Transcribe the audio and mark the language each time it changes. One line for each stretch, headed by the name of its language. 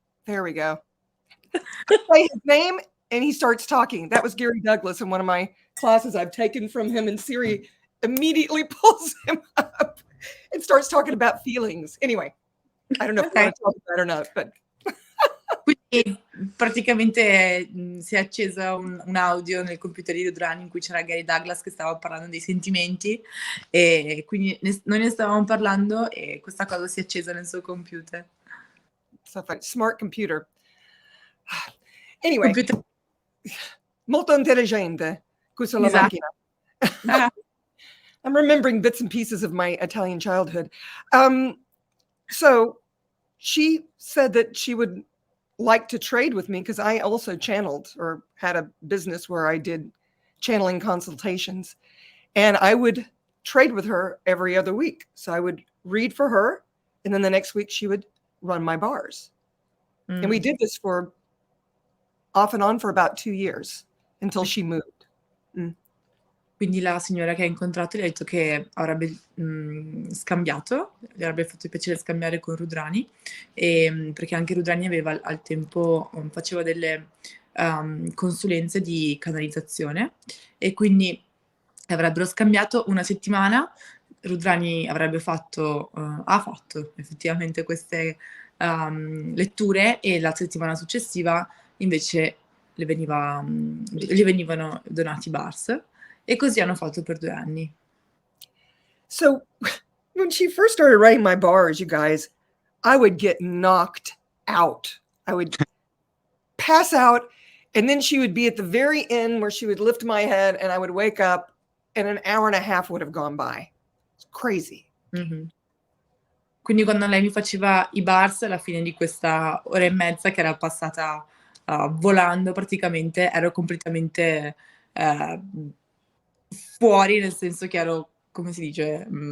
English: There we go. Say his name and he starts talking. That was Gary Douglas in one of my classes I've taken from him, and Siri immediately pulls him up and starts talking about feelings. Anyway, I don't know if you want to talk about it or not, but
Italian: Quindi praticamente si è accesa un audio nel computer di Rudrani in cui c'era Gary Douglas che stava parlando dei sentimenti, e quindi noi ne stavamo parlando e questa cosa si è accesa nel suo computer.
English: stuff like smart computer. Anyway, Computer.
Italian: molto intelligente. Questa la Esatto. macchina.
English: I'm remembering bits and pieces of my Italian childhood. So she said that she would like to trade with me because I also channeled or had a business where I did channeling consultations, and I would trade with her every other week. So I would read for her, and then the next week she would run my bars. And we did this for off and on for about 2 years until she moved.
Italian: Quindi la signora che ha incontrato gli ha detto che avrebbe scambiato, gli avrebbe fatto piacere scambiare con Rudrani, perché anche Rudrani aveva al tempo, faceva delle consulenze di canalizzazione, e quindi avrebbero scambiato una settimana. Rudrani avrebbe fatto, ha fatto effettivamente queste letture, e la settimana successiva invece gli venivano donati bars. E così hanno fatto per 2 anni.
English: So when she first started writing my bars, you guys, I would get knocked out. I would pass out, and then she would be at the very end where she would lift my head and I would wake up and an hour and a half would have gone by. It's crazy. Mm-hmm.
Italian: Quindi quando lei mi faceva i bars, alla fine di questa ora e mezza che era passata volando, praticamente ero completamente fuori, nel senso che ero, come si dice?